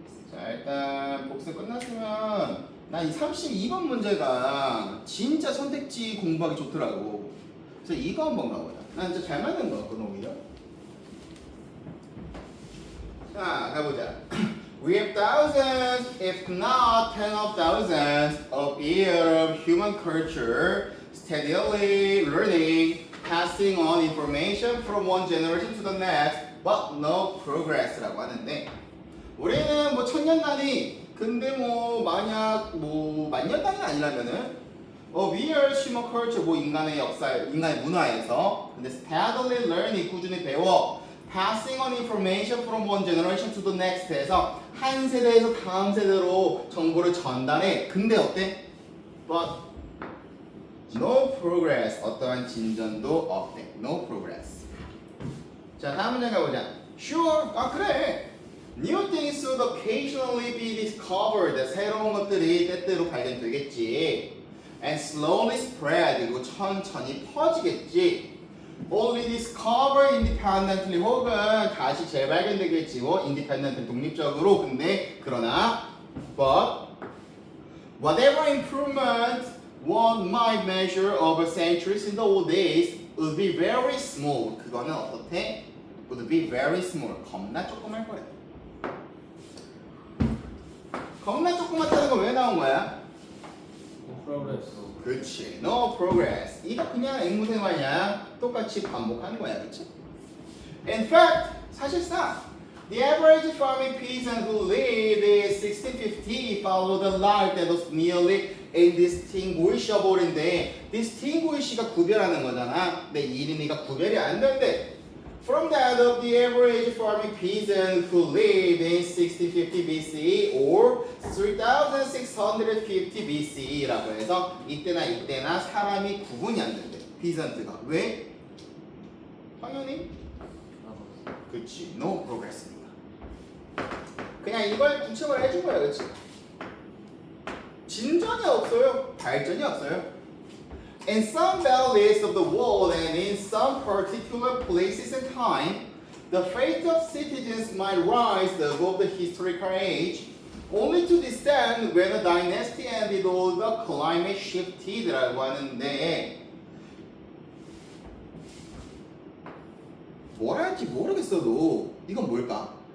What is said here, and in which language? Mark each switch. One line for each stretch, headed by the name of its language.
Korean: 자, 일단 복습 끝났으면 난 이 32번 문제가 진짜 선택지 공부하기 좋더라고. 그래서 이거 한번 가보자. 난 진짜 잘 맞는 거 같거든 오히려. 자, 가보자.
English: We have thousands, if not tens of thousands, of years of human culture steadily learning, passing on information from one generation to the next, but no progress
Korean: 라고 하는데, 우리는 뭐 천년 단위, 근데 뭐 만약 뭐 만년 단위는 아니라면은
English: we are human culture,
Korean: 뭐 인간의 역사, 인간의 문화에서 근데
English: steadily learning,
Korean: 꾸준히 배워,
English: passing on information from one generation to the next
Korean: 해서 한 세대에서 다음 세대로 정보를 전달해. 근데 어때?
English: But no progress,
Korean: 어떠한 진전도 없대.
English: No progress.
Korean: 자, 다음 문제 가보자. Sure, 아 그래.
English: New things should occasionally be discovered.
Korean: 새로운 것들이 때때로 발견되겠지.
English: And slowly spread.
Korean: 그리고 천천히 퍼지겠지.
English: Only discover independently.
Korean: 혹은 다시 재발견되겠지. 뭐
English: independent
Korean: 독립적으로. 근데 그러나
English: but whatever improvement one might measure over centuries in the old days would be very small.
Korean: 그거는 어떻대?
English: Would be very small.
Korean: 겁나 조그만 거래. 겁나 조그맣다는 건 왜 나온 거야?
English: 프로그레스
Korean: 그렇지.
English: No progress.
Korean: 이거 그냥 앵무새 마냥 똑같이 반복하는 거야. 그렇지?
English: In fact,
Korean: 사실상
English: the average farming peasant who lived in 1650 followed a life that was nearly indistinguishable인데 distinguish가
Korean: 구별하는 거잖아. 근데 이름이가 구별이 안 된대.
English: From that of the average farming peasant who lived in 1650 BCE or 3650 BCE
Korean: 라고 해서 이때나 사람이 구분이 안 된대. peasant가. 왜? 당연히 그치. No progress니까. 그냥 이걸 구체화를 해준 거야. 그치? 진전이 없어요. 발전이 없어요.
English: In some valleys of the world and in some particular places and time, the fate of citizens might rise above the historical age, only to descend when the dynasty ended or the climate shifted
Korean: 라고 하는데, 뭘 할지 모르겠어도 이건 뭘까?